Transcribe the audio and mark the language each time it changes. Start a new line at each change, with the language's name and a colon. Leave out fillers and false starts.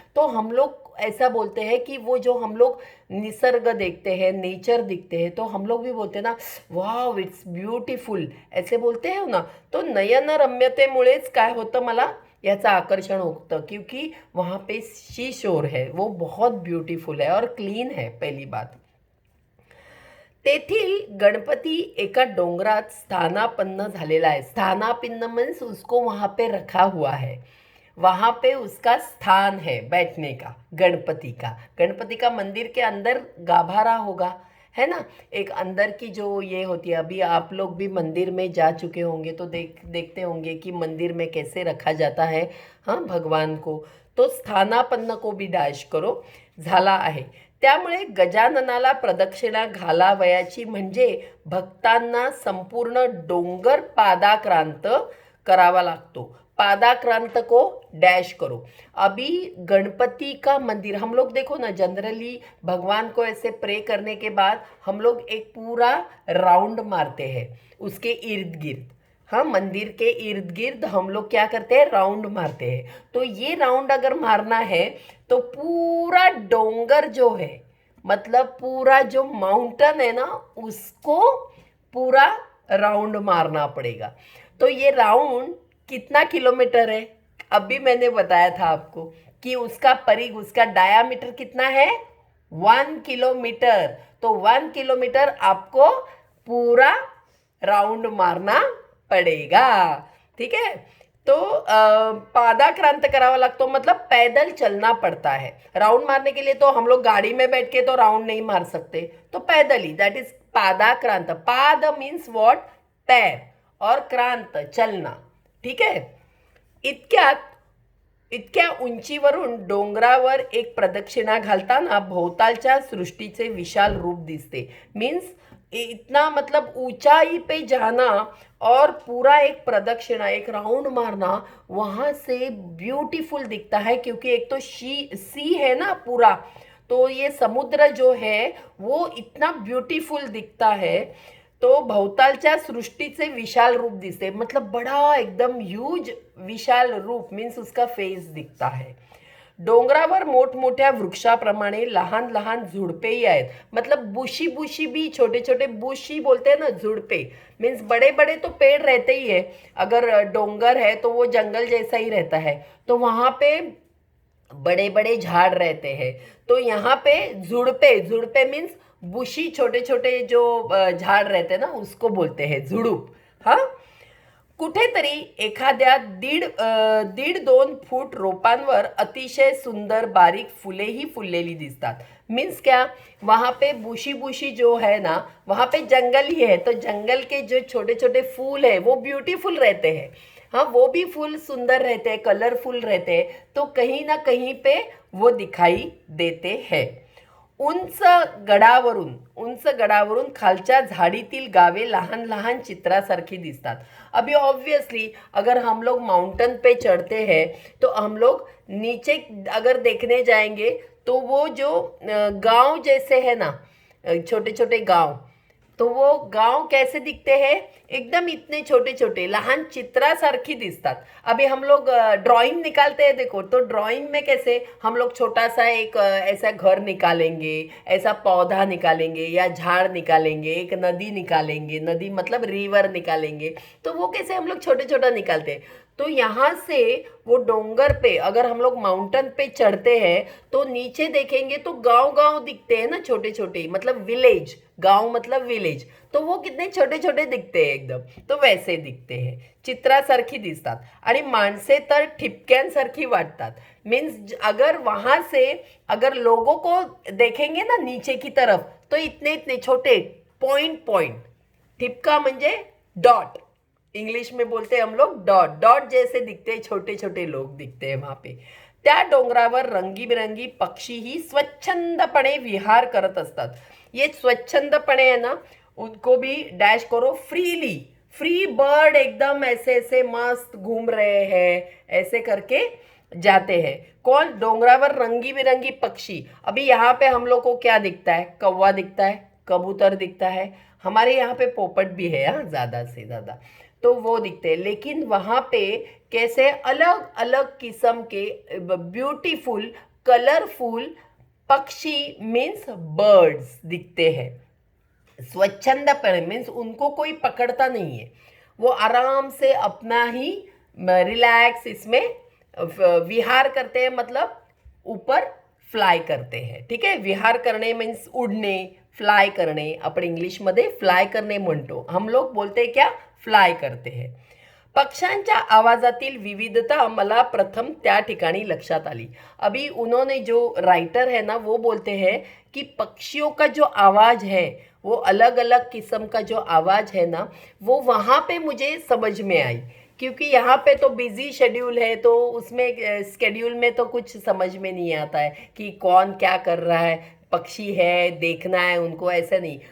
Hindi: तो हम लोग ऐसा बोलते हैं कि वो जो हम लोग निसर्ग देखते हैं, नेचर दिखते हैं, तो हम लोग भी बोलते हैं ना,
English: wow it's beautiful,
Hindi: ऐसे बोलते हैं ना.
Marathi: तो नयनरम्यतेमुळेच काय होतं, मला याचं आकर्षण होतं,
Hindi: क्योंकि वहाँ पे सी शोर है, वो बहुत ब्यूटीफुल है और क्लीन है.
Marathi: पहली बात, तेथील गणपती एका डोंगरात स्थानापन्न झालेला है.
Hindi: स्थानापन्न मीन्स उसको वहाँ पे रखा हुआ है, वहाँ पे उसका स्थान है बैठने का, गणपति का. गणपति का मंदिर के अंदर गाभारा होगा, है ना, एक अंदर की जो ये होती है. अभी आप लोग भी मंदिर में जा चुके होंगे तो देखते होंगे कि मंदिर में कैसे रखा जाता है, हाँ, भगवान को. तो स्थानापन्न को भी डॅश करो,
Marathi: झाला आहे. त्यामुळे गजाननाला प्रदक्षिणा घालावयाची म्हणजे भक्तांना संपूर्ण डोंगर पादाक्रांत करावा लागतो.
Hindi: पादाक्रांत को डैश करो. अभी गणपति का मंदिर हम लोग देखो ना, जनरली भगवान को ऐसे प्रे करने के बाद हम लोग एक पूरा राउंड मारते हैं उसके इर्द गिर्द. हाँ, मंदिर के इर्द गिर्द हम लोग क्या करते हैं, राउंड मारते हैं. तो ये राउंड अगर मारना है तो पूरा डोंगर जो है, मतलब पूरा जो माउंटेन है ना, उसको पूरा राउंड मारना पड़ेगा. तो ये राउंड कितना किलोमीटर है, अभी मैंने बताया था आपको कि उसका परिघ, उसका डायामीटर कितना है, 1 किलोमीटर. तो 1 किलोमीटर आपको पूरा राउंड मारना पड़ेगा. ठीक है. तो पादाक्रांत करावा लागतो, मतलब पैदल चलना पड़ता है. राउंड मारने के लिए तो हम लोग गाड़ी में बैठ के तो राउंड नहीं मार सकते, तो पैदल ही, दैट इज पादाक्रांत. पाद मीन्स व्हाट, पैर, और क्रांत चलना.
Marathi: ठीक आहे. इतक्या उंचीवरून डोंगरावर एक प्रदक्षिणा घालताना भोवतालच्या सृष्टीचे विशाल रूप दिसते.
Hindi: मीन्स इतना, मतलब ऊंचाई पे जाना और पूरा एक प्रदक्षिणा, एक राउंड मारना, वहाँ से ब्यूटीफुल दिखता है, क्योंकि एक तो सी है ना पूरा, तो ये समुद्र जो है वो इतना ब्यूटीफुल दिखता है. तो
Marathi: भोवतालच्या सृष्टीचे विशाल रूप दिसते,
Hindi: मतलब बड़ा एकदम ह्यूज विशाल रूप, मीन्स उसका फेस दिखता है.
Marathi: डोंगरावर मोठमोठ्या वृक्षाप्रमाणे लहान लहान झुडपेही आहेत,
Hindi: मतलब बुशी बुशी भी, छोटे छोटे बुशी बोलते हैं ना, झुडपे मीन्स बड़े बड़े तो पेड़ रहते ही है. अगर डोंगर है तो वो जंगल जैसा ही रहता है, तो वहाँ पे बड़े बड़े झाड़ रहते हैं. तो यहाँ पे झुडपे, झुडपे मीन्स बुशी, छोटे छोटे जो झाड़ रहते हैं ना, उसको बोलते हैं झुडूप. हाँ,
Marathi: कुठेतरी एखाद्या दीड दोन फूट रोपांवर अतिशय सुंदर बारीक फुले ही फुललेली दिसतात.
Hindi: मीन्स क्या, वहाँ पे बुशी बुशी जो है ना, वहाँ पे जंगल ही है, तो जंगल के जो छोटे छोटे फूल है वो ब्यूटीफुल रहते हैं. हाँ, वो भी फूल सुंदर रहते हैं, कलरफुल रहते हैं, तो कहीं ना कहीं पे वो दिखाई देते हैं.
Marathi: उंच गडावरून खालच्या झाडीतील गावे लहान लहान चित्रासारखी दिसतात.
Hindi: अभी ऑब्वियसली अगर हम लोग माउंटेन पे चढ़ते हैं तो हम लोग नीचे अगर देखने जाएंगे तो वो जो गांव जैसे है ना, छोटे छोटे गांव, तो वो गांव कैसे दिखते हैं, एकदम इतने छोटे छोटे
Marathi: लहान चित्रासारखी दिसतात.
Hindi: अभी हम लोग ड्राइंग निकालते हैं, देखो तो ड्राइंग में कैसे हम लोग छोटा सा एक ऐसा घर निकालेंगे, ऐसा पौधा निकालेंगे या झाड़ निकालेंगे, एक नदी निकालेंगे, नदी मतलब रिवर निकालेंगे, तो वो कैसे हम लोग छोटे छोटा निकालते हैं. तो यहाँ से वो डोंगर पे अगर हम लोग माउंटेन पे चढ़ते हैं तो नीचे देखेंगे तो गांव गांव दिखते हैं ना, छोटे छोटे, मतलब विलेज, गांव मतलब विलेज, तो वो कितने छोटे छोटे दिखते हैं एकदम, तो वैसे दिखते हैं,
Marathi: चित्रासारखी दिसतात. आणि माणसे तर ठिपक्यांसारखी वाटतात.
Hindi: मीन्स अगर वहां से अगर लोगों को देखेंगे ना नीचे की तरफ, तो इतने इतने छोटे पॉइंट पॉइंट,
Marathi: ठिपका म्हणजे डॉट,
Hindi: इंग्लिश में बोलते हैं हम लोग डॉट, डॉट जैसे दिखते हैं, छोटे छोटे लोग दिखते हैं वहां पे.
Marathi: त्या डोंगरावर रंगीबिरंगी पक्षी ही स्वच्छंदपणे विहार करत असतात.
Hindi: ये स्वच्छंदपणे है ना, उनको भी डैश करो, फ्रीली, फ्री बर्ड एकदम ऐसे ऐसे मस्त घूम रहे हैं, ऐसे करके जाते हैं. कौन, डोंगरावर रंगी बिरंगी पक्षी. अभी यहाँ पे हम लोग को क्या दिखता है, कौवा दिखता है, कबूतर दिखता है, हमारे यहाँ पे पोपट भी है, हाँ, ज़्यादा से ज़्यादा, तो वो दिखते हैं. लेकिन वहाँ पे कैसे अलग अलग किस्म के ब्यूटीफुल कलरफुल पक्षी मीन्स बर्ड्स दिखते हैं. स्वच्छंदपणे मीन्स उनको कोई पकड़ता नहीं है, वो आराम से अपना ही रिलैक्स इसमें विहार करते हैं, मतलब ऊपर फ्लाय करते हैं.
Marathi: ठीक आहे, विहार करणे मीन्स उडणे, फ्लाय करणे, आपण इंग्लिशमध्ये फ्लाय करणे म्हणतो,
Hindi: हम लोग बोलते क्या, फ्लाय करते हैं.
Marathi: पक्ष्यांच्या आवाजातील विविधता मला प्रथम त्या ठिकाणी लक्षात आली.
Hindi: अभी उन्होंने जो राइटर है ना वो बोलते हैं कि पक्षियों का जो आवाज़ है, वो अलग अलग किस्म का जो आवाज़ है ना, वो वहाँ पे मुझे समझ में आई. क्योंकि यहाँ पे तो बिजी शेड्यूल है, तो उसमें स्केड्यूल में तो कुछ समझ में नहीं आता है कि कौन क्या कर रहा है, पक्षी है देखना है उनको, ऐसा नहीं.